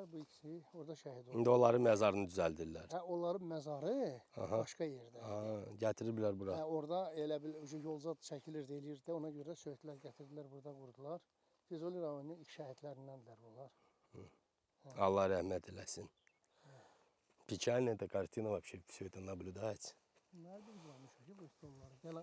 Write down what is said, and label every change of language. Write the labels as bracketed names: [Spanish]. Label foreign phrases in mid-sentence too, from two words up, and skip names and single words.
[Azerbaijani] Bu ikisi orada şəhid oldu. İndi onların məzarını düzəldirlər. Onların məzarı başqa yerdə. Gətiriblər bura. Orada elə bil yolca çəkilirdi, eləyirdi. Ona görə söhətlər gətirdilər, burada qurdular. Füzuli rayonunun ilk şəhidlərindəndirlər bunlar. Allah рахмет eləsin. [Russian] Печально эта картина вообще, все это наблюдать. [Azerbaijani] Nerede bulmuş ki bu stolları?